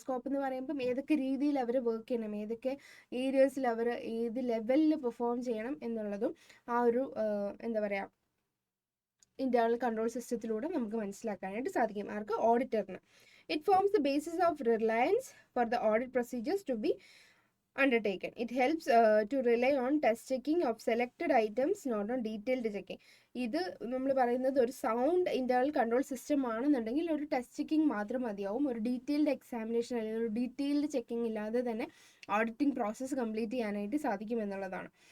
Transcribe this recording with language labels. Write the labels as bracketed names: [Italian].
[Malayalam] Scope എന്ന് പറയുമ്പം ഏതൊക്കെ രീതിയിൽ അവർ വർക്ക് ചെയ്യണം, ഏതൊക്കെ ഏരിയസിൽ അവർ ഏത് ലെവലിൽ പെർഫോം ചെയ്യണം എന്നുള്ളതും ആ ഒരു എന്താ പറയുക, ഇന്റേണൽ കൺട്രോൾ സിസ്റ്റത്തിലൂടെ നമുക്ക് മനസ്സിലാക്കാനായിട്ട് സാധിക്കും. ആർക്ക്? ഓഡിറ്ററിന്. [English] It forms the basis of reliance for the audit procedures to be undertaken. It helps to rely on test checking of selected items, not on detailed checking. [Malayalam] ഇത് നമ്മൾ പറയുന്നത് ഒരു സൗണ്ട് ഇന്റേണൽ കൺട്രോൾ സിസ്റ്റം ആണെന്നുണ്ടെങ്കിൽ ഒരു test checking മാത്രം മതിയാവും. ഒരു detailed examination അല്ലെങ്കിൽ ഒരു ഡീറ്റെയിൽഡ് ചെക്കിങ് ഇല്ലാതെ തന്നെ ഓഡിറ്റിംഗ് പ്രോസസ്സ് കംപ്ലീറ്റ് ചെയ്യാനായിട്ട് സാധിക്കും എന്നുള്ളതാണ്.